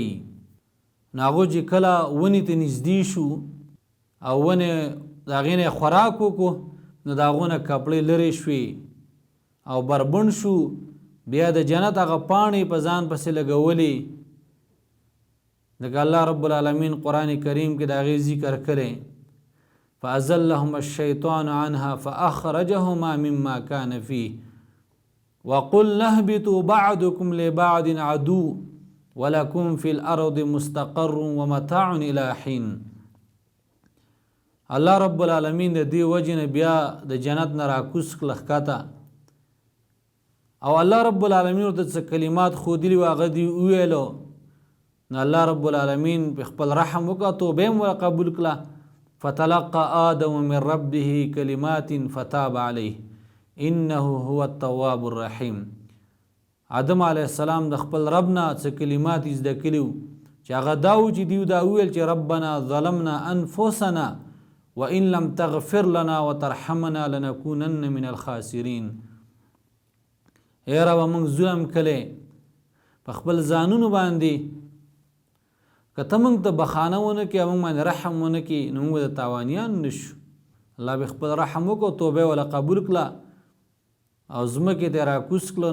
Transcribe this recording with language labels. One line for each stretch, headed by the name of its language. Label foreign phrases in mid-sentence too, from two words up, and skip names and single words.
Pashto: نو هغو چې کله ونې ته نږدې شو او ونې د هغې نه خوراک وکړو، نو د هغو نه کپړې لرې شوې او بربنډ شو. بیا د جنت هغه پاڼې په ځان پسې لګولې. لکه الله رب العالمین قرآن کریم کې د هغې ذکر کړی
Arabic: فأزلهما الشیطان عنها فأخرجهما مما كان فيه وقل اهبطوا بعضكم لبعض عدو ولکم فی الارض مستقر ومتاع الی حین.
Pashto: الله رب العالمین د دې وجې نه بیا د جنت نه راکوز کړه ښکته، او الله رب العالمین ورته څه کلمات ښودلي وو هغه دې وویلو. نو الله رب العالمین په خپل رحم وکړه، توبه یې ور قبول کړه.
Arabic: فتلقى آدم من ربه کلمات فتاب علیه انه هو التواب الرحیم.
Pashto: آدم
Arabic: علیه السلام
Pashto: د خپل رب نه څه کلمات زده کړي وو چې هغه دا وو چې دیو دا وویل چې
Arabic: ربنا ظلمنا انفسنا وان لم تغفر لنا وترحمنا لنكونن من الخاسرین.
Pashto: اے رب موږ ظلم کړی په خپل ځانونو باندې، که ته موږ ته بخانه ونه کړې او موږ باندې رحم ونه کړې نو موږ د تاوانیان نشو. الله به خپل رحم وکړو، توبه ولا قبول کړه او ځمکې ته راکوز کړه.